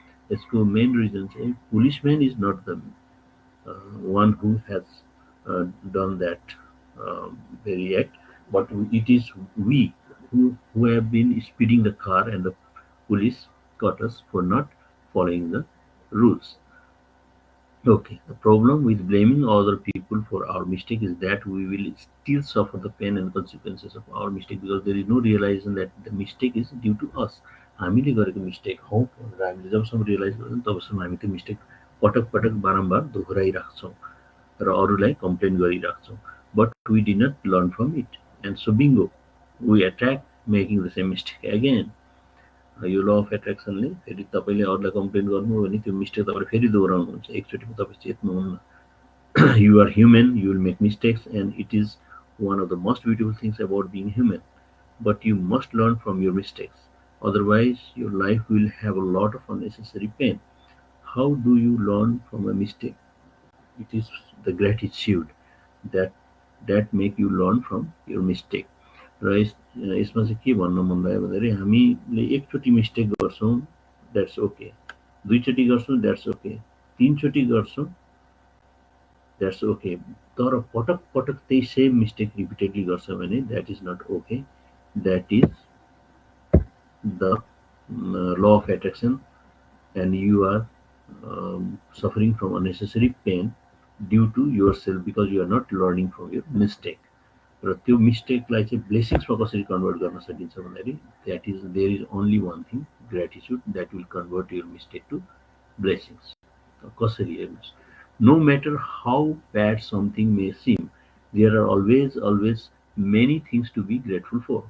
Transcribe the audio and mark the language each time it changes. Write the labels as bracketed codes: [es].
[ne] यसको [en] main reason चाहिँ policeman is not the one who has done that very act, but it is we who have been speeding the car, and the police caught us for not following the rules. Okay, the problem with blaming other people for our mistake is that we will still suffer the pain and consequences of our mistake because there is no realization that the mistake is due to us. [ne] हामीले गरेको mistake हौ भनेर हामीले जबसम्म realise गर्छौँ तबसम्म हामी त्यो मिस्टेक पटक पटक बारम्बार दोहोऱ्याइराख्छौँ र अरूलाई complain गरिराख्छौँ. [en] But we did not learn from it, and so bingo, we attack making the same mistake again. [ne] यो ल अफ एट्र्याक्सनले फेरि तपाईँले अरूलाई कम्प्लेन गर्नुभयो भने त्यो मिस्टेक तपाईँले फेरि दोहोऱ्याउनुहुन्छ, एकचोटिमा तपाईँ चेत्नुहुन्न. [en] You are human, you will make mistakes, and it is one of the most beautiful things about being human. But you must learn from your mistakes. Otherwise, your life will have a lot of unnecessary pain. How do you learn from a mistake? It is the gratitude that make you learn from your mistake. [ne] र यसमा चाहिँ के भन्नु मन लाग्यो भन्दाखेरि हामीले एकचोटि मिस्टेक गर्छौँ द्याट्स ओके, दुईचोटि गर्छौँ द्याट्स ओके, तीनचोटि गर्छौँ द्याट्स ओके, तर पटक पटक त्यही सेम मिस्टेक रिपिटेडली गर्छ भने [en] That is not okay. That is the law of attraction, and you are suffering from unnecessary pain due to yourself because you are not learning from your mistake. [ne] र त्यो मिस्टेकलाई चाहिँ ब्लेसिङ्समा कसरी convert गर्न सकिन्छ भन्दाखेरि [en] That is there is only one thing, gratitude, that will convert your mistake to blessings. [ne] कसरी हेर्नुहोस्, [en] No matter how bad something may seem, there are always many things to be grateful for.